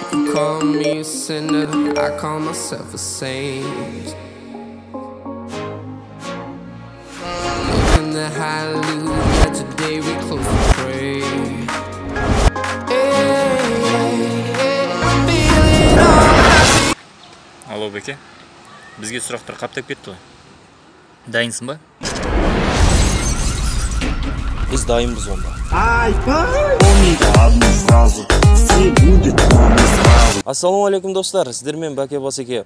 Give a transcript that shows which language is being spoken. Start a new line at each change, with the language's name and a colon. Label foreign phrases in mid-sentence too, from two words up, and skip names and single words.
English: call me a sinner, I call myself a saint. Look in the hallelujah, today we close to pray.
Kazakh: Алло, Беке. Бізге сұрақтар қаптап кетті ғой. Дайынсың ба? Біз дайынбыз онда. Ассалаумалейкум достар, сіздермен Бәке Басеке.